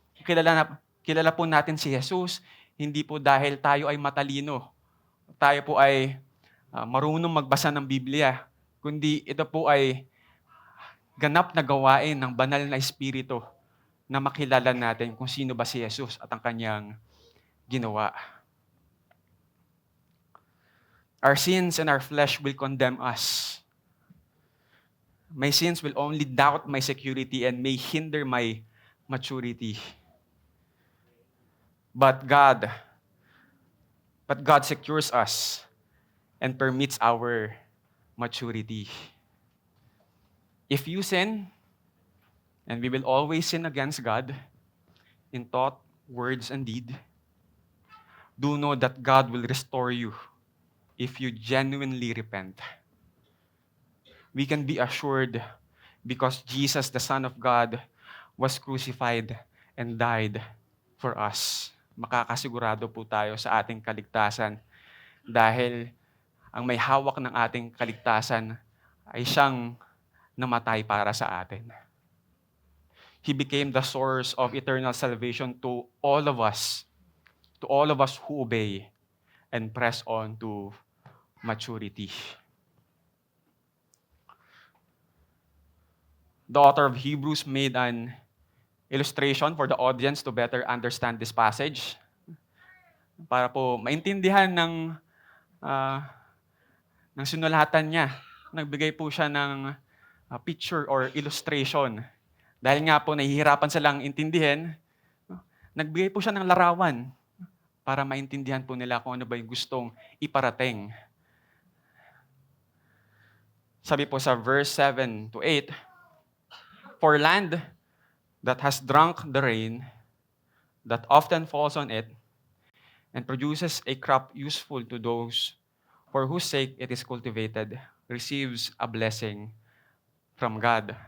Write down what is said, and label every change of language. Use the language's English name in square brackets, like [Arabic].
[Filipino] Kilala po natin si Jesus, hindi po dahil tayo ay matalino, tayo po ay marunong magbasa ng Biblia, kundi ito po ay ganap na gawain ng banal na Espiritu na makilala natin kung sino ba si Jesus at ang Kanyang ginawa. [English] Our sins and our flesh will condemn us. My sins will only doubt my security and may hinder my maturity. But God secures us and permits our maturity. If you sin, and we will always sin against God, in thought, words, and deed, do know that God will restore you if you genuinely repent. We can be assured because Jesus, the Son of God, was crucified and died for us. [Filipino] Makakasigurado po tayo sa ating kaligtasan dahil ang may hawak ng ating kaligtasan ay siyang namatay para sa atin. [English] He became the source of eternal salvation to all of us who obey and press on to maturity. The author of Hebrews made an illustration for the audience to better understand this passage [Filipino] para po maintindihan ah, ng sinulatan niya. Nagbigay po siya ng [English] picture or illustration. [Filipino] Dahil nga po nahihirapan silang intindihin, nagbigay po siya ng larawan para maintindihan po nila kung ano ba yung gustong iparating. Sabi po sa [English] verse 7 to 8, "For land that has drunk the rain that often falls on it and produces a crop useful to those for whose sake it is cultivated, receives a blessing from God."